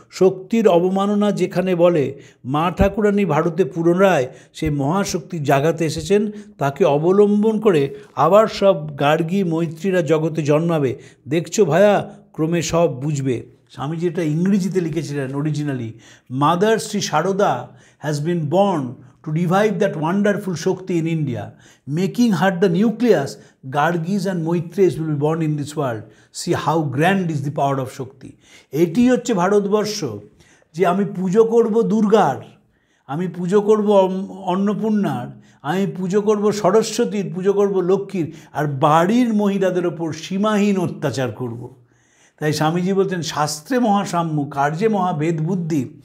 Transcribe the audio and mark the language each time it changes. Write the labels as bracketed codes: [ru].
[bn] শক্তির অবমাননা যেখানে বলে, মা ঠাকুরানী ভারতে পুনরায় সেই মহাশক্তি জাগাতে এসেছেন, তাকে অবলম্বন করে আবার সব গার্গী মৈত্রীরা জগতে জন্মাবে। দেখছো ভায়া, ক্রমে সব বুঝবে। স্বামীজি এটা ইংরেজিতে লিখেছিলেন originally. [en] Mother Shri Sarada has been born to revive that wonderful Shakti in India, making her the nucleus. Gargis and Maitreys will be born in this world. See how grand is the power of Shakti. [bn] এটি হচ্ছে ভারতবর্ষ, যে আমি পুজো করব দুর্গার, আমি পুজো করব অন্নপূর্ণার, আমি পুজো করব সরস্বতীর, পুজো করব লক্ষ্মীর, আর বাড়ির মহিলাদের ওপর সীমাহীন অত্যাচার করব। তাই স্বামীজি বলছেন শাস্ত্রে মহাসাম্য, কার্যে মহাভেদ বুদ্ধি।